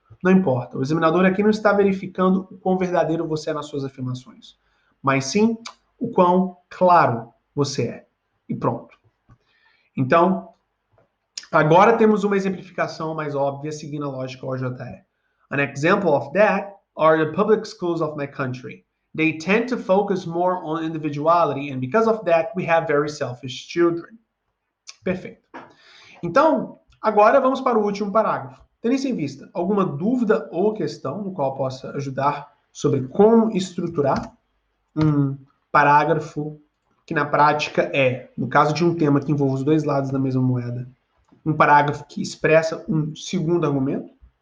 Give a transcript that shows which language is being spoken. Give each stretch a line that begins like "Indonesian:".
Portuguese: Não importa. O examinador aqui não está verificando o quão verdadeiro você é nas suas afirmações, mas sim o quão claro você é. E pronto. Então, agora temos uma exemplificação mais óbvia seguindo a lógica OJE.
English: An example of that are the public schools of my country. They tend to focus more on individuality, and because of that, we have very selfish children.
Portuguese: Perfeito. Então, agora vamos para o último parágrafo. Tendo isso em vista, alguma dúvida ou questão no qual possa ajudar sobre como estruturar um parágrafo que na prática é, no caso de um tema que envolve os dois lados da mesma moeda, um parágrafo que expressa um segundo argumento?